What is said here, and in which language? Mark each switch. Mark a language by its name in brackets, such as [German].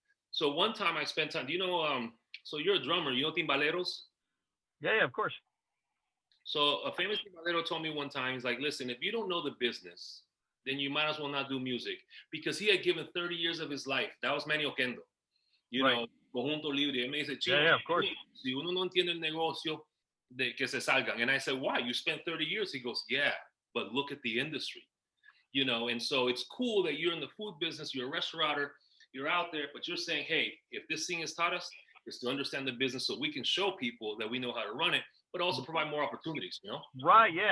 [English] So one time I spent time, so you're a drummer, timbaleros? Yeah, of course. So a famous timbalero told me one time, he's like, listen, if you don't know the business, then you might as well not do music. Because he had given 30 years of his life. That was Manny Oquendo. Conjunto Libre. And [Spanish] me dice, [English] yeah, of course. [Spanish] Si uno no entiende el negocio, de que se salgan. [English] And I said, why? You spent 30 years? He goes, yeah, but look at the industry. And so it's cool that you're in the food business, you're a restaurateur, you're out there, but you're saying, hey, if this thing has taught us is to understand the business so we can show people that we know how to run it. but also provide more opportunities, you know? Right. Yeah.